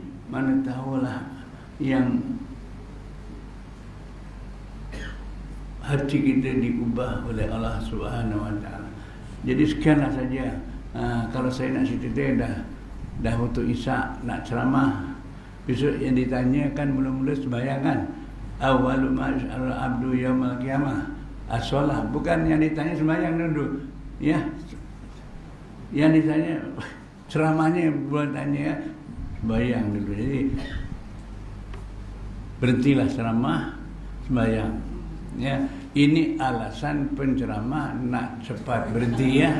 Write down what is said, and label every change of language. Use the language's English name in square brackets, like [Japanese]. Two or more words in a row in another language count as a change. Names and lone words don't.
[Malay] Mana tahulah yang hati kita diubah oleh Allah [Arabic] سبحانه وتعالى. [Malay] Jadi sekianlah saja. Kalau saya nak cerita dah waktu Isyak nak ceramah. Besok yang ditanya kan mula-mula sembahyang kan. [Arabic] أول ما يسأل العبد يوم القيامة الصلاة. [Malay] Bukan yang ditanya sembahyang dulu. Ya. Yang ditanya ceramahnya bukan tanya sembahyang dulu. Jadi berhentilah ceramah, sembahyang. Ya, ini alasan penceramah nak cepat berhenti ya.